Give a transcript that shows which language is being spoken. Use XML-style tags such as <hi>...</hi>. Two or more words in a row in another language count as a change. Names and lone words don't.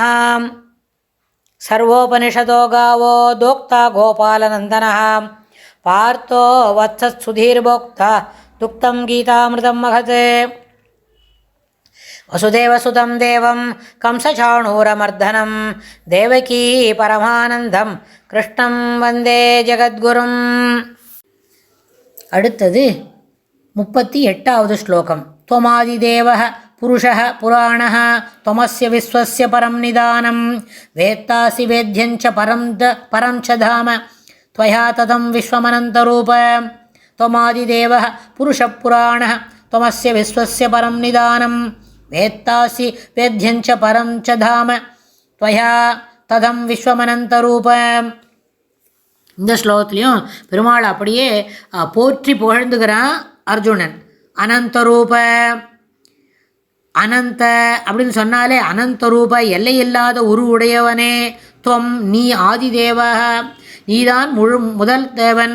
<sa>सर्वोपनिषदो गावो दोक्ता गोपालनन्दनः पार्थो वत्सत्सुधीर्भोक्ता दुक्तं गीतामृतं महत्। वसुदेवसुतं देवं कंसचाणूरमर्दनं देवकी परमानन्दं कृष्णं वन्दे जगद्गुरुम्।</sa> <ta>அடுத்தது 38வது ஸ்லோகம்.</ta> <sa>त्वमादिदेवः पुरुषः पुराणः त्वमस्य विश्वस्य परं निदानं वेत्तासि वेद्यञ्च परं च धाम त्वया ततं विश्वमनन्तरूप। त्वमादिदेवः पुरुषः पुराणः त्वमस्य विश्वस्य परं निदानं वेत्तासि वेद्यञ्च परं च धाम त्वया तदं विश्वमनन्तरूप.</sa> <ta>இந்த ஸ்லோகத்துலேயும் பெருமாள் அப்படியே போற்றி புகழ்ந்துகிறான் அர்ஜுனன். அனந்தரூப, அனந்த அப்படின்னு சொன்னாலே அனந்தரூப எல்லையில்லாத உருவுடையவனே. துவம் நீ ஆதிதேவ, நீதான் முதல் தேவன்.</ta>